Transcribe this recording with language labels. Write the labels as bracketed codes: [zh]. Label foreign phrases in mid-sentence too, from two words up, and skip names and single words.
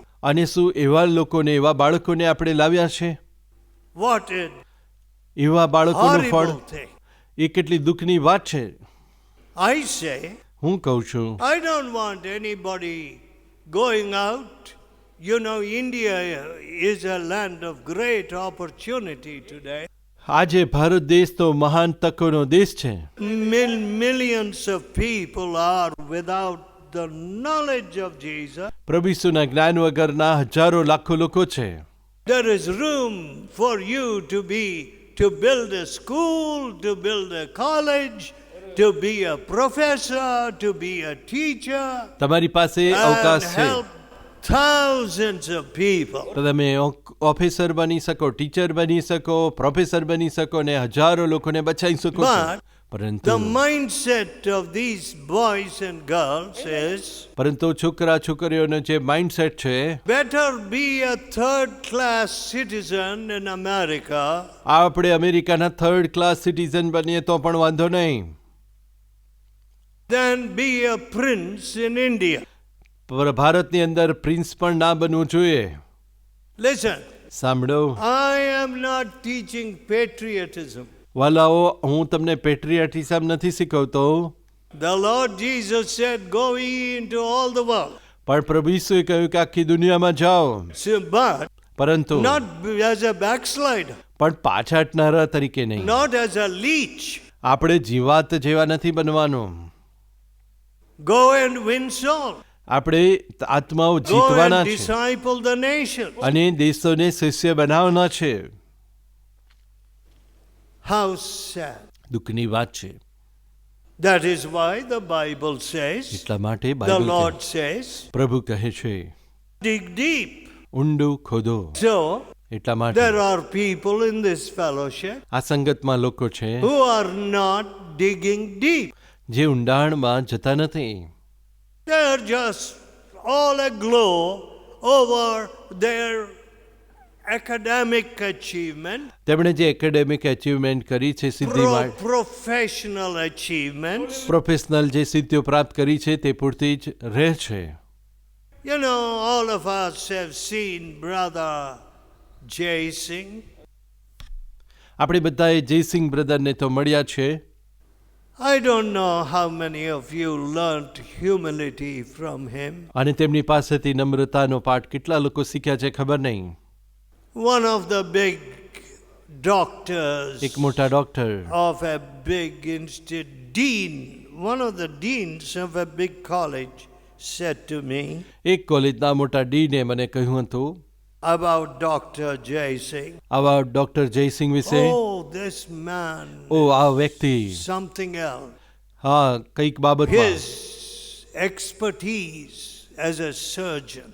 [gu] અને શું એવા લોકોને, એવા બાળકોને આપણે લાવ્યા છે? [en] What a [gu] એવા બાળકોનું ફળ, [en] horrible thing. [gu] એ કેટલી દુઃખની વાત છે. [en] I say, [gu] હું કહું છું, [en] I don't want anybody going out. You know, India is a land of great opportunity today. [gu] આજે ભારત દેશ તો મહાન તકોનો દેશ છે. [en] Millions of people are without the knowledge of Jesus. [gu] પ્રભુ ઈસુના જ્ઞાન વગરના હજારો લાખો લોકો છે. [en] There is room for you to build a school, to build a college, to be a professor, to be a teacher, [gu] તમારી પાસે [en] and [gu] અવકાશ છે. [en] help thousands of people. [gu] તો તમે ઓફિસર બની શકો, ટીચર બની શકો, પ્રોફેસર બની શકો ને હજારો લોકોને બચાવી શકો છો. [en] But [gu] પરંતુ [en] the mindset of these boys and girls is [gu] છોકરા છોકરીઓનો જે માઇન્ડસેટ છે, [en] better be a third class citizen in America [gu] આપણે અમેરિકાના [en] third class citizen [gu] બનીએ તો પણ વાંધો નહીં, [en] than be a prince in India. [gu] પર ભારતની અંદર પ્રિન્સ પણ ના બનવું જોઈએ. [en] Listen, [gu] સાંભળો [en] I am not teaching patriotism. [gu] વાલાઓ, હું તમને પેટ્રિયાટિઝમ નથી શીખવતો, [en] The Lord Jesus said, go ye into all the world. [gu] પણ પ્રભુ ઈસુએ કહ્યું કે આખી દુનિયામાં જાઓ, [en] So, but [gu] પરંતુ [en] not as a backslider, [gu] પણ પાછા હટનારા તરીકે નહીં. [en] not as a leech. [gu] આપણે જીવાત જેવા નથી બનવાનું. [en] Go and win souls. [gu] આપણે આત્માઓ [en] Go [gu] જીતવાના [en] and [gu] છે [en] disciple the nations. [gu] અને દેશોને શિષ્ય બનાવવાના છે. [en] How sad. [gu] દુઃખની વાત છે. [en] That is why the Bible says, [gu] એટલા માટે [en] the [gu] બાઇબલ [en] Lord [gu] કહે, [en] says, [gu] પ્રભુ કહે છે, [en] dig deep. [gu] ઊંડું ખોદો. [en] So, [gu] એટલા માટે [en] there are people in this fellowship [gu] આ સંગતમાં લોકો છે [en] who are not digging deep. [gu] જે ઊંડાણમાં જતા નથી. [en] They are just all aglow over their academic achievement, [gu] તેમણે જે [en] academic achievement [gu] કરી છે, સિદ્ધિ [en] professional achievements. [gu] પ્રોફેશનલ જે સિદ્ધિઓ પ્રાપ્ત કરી છે તે પૂરતી જ રહે છે. [en] You know, all of us have seen Brother Jay Singh. [gu] આપણે બધાએ જયસિંહ બ્રદરને તો મળ્યા છે. [en] I don't know how many of you learnt humility from him. [gu] અને તેમની પાસેથી નમ્રતાનો પાઠ કેટલા લોકો શીખ્યા છે ખબર નહીં. [en] One of the big doctors [gu] એક મોટા ડોક્ટર, [en] of a big institute, dean, one of the deans of a big college said to me એક કોલેજના મોટા ડીને મને કહ્યું હતું about Dr. Jay Singh. [gu] આવા ડોક્ટર જયસિંહ વિશે. [en] Oh, this man, [gu] ઓ આ વ્યક્તિ, [en] something else. [gu] હા, કઈક બાબતમાં [en] His expertise as a surgeon.